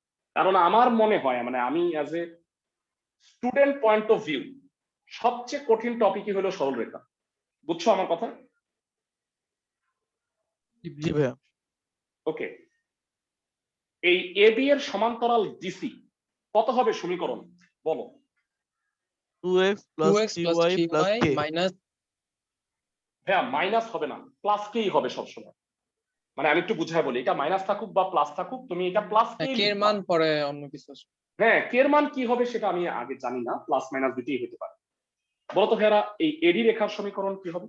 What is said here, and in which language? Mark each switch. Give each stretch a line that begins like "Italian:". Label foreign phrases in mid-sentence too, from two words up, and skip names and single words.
Bangla: কারণ আমার মনে হয়, মানে আমি
English: as a student point of view,
Bangla: সবচেয়ে কঠিন টপিকই হলো সরল রেখা। বুঝছো আমার কথা? জি ভাইয়া। ওকে, এই এবি এর সমান্তরাল ডিসি কত হবে সমীকরণ বলো? 2x plus 2x plus 3y plus 3y k। minus. হ্যাঁ মাইনাস হবে না, প্লাস কেই হবে সবসময়। মানে আমি একটু বুঝাই বলি, এটা মাইনাস থাকুক বা প্লাস থাকুক, তুমি এটা প্লাস হ্যাঁ, কেই k এর লিখবা। মান পরে অন্য কিছু আসবে। হ্যাঁ, কে এর মান কি হবে সেটা আমি আগে জানি না, প্লাস মাইনাস দুটোই হতে পারে। বলতো ভাইয়ারা এই এডি রেখার সমীকরণ কি হবে?